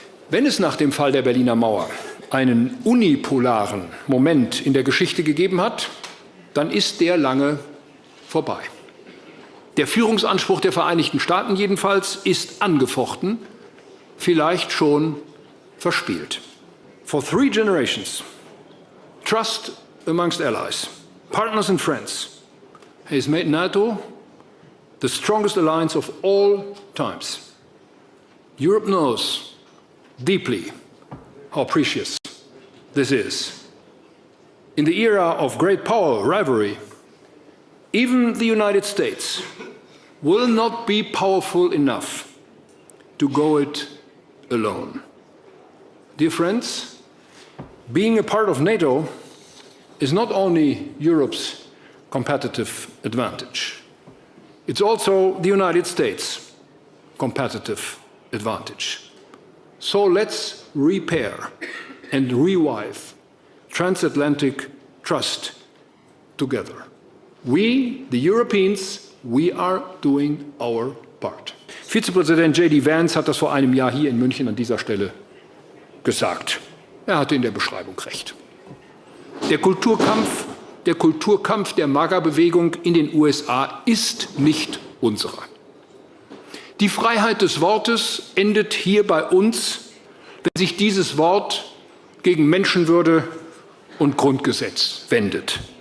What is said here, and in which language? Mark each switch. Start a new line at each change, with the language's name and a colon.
German: Wenn es nach dem Fall der Berliner Mauer einen unipolaren Moment in der Geschichte gegeben hat, dann ist der lange vorbei. Der Führungsanspruch der Vereinigten Staaten jedenfalls ist angefochten, vielleicht schon verspielt.
English: For 3 generations, trust amongst allies, partners and friends has made NATO the strongest alliance of all times. Europe knows deeply how precious this is. In the era of great power rivalry, even the United States will not be powerful enough to go it alone. Dear friends, being a part of NATO is not only Europe's competitive advantage, it's also the United States' competitive advantage. So let's repair and revive transatlantic trust together. We, the Europeans, we are doing our part.
German: Vizepräsident J.D. Vance hat das vor einem Jahr hier in München an dieser Stelle gesagt. Er hatte in der Beschreibung recht. Der Kulturkampf der MAGA-Bewegung in den USA ist nicht unserer. Die Freiheit des Wortes endet hier bei uns, wenn sich dieses Wort gegen Menschenwürde und Grundgesetz wendet.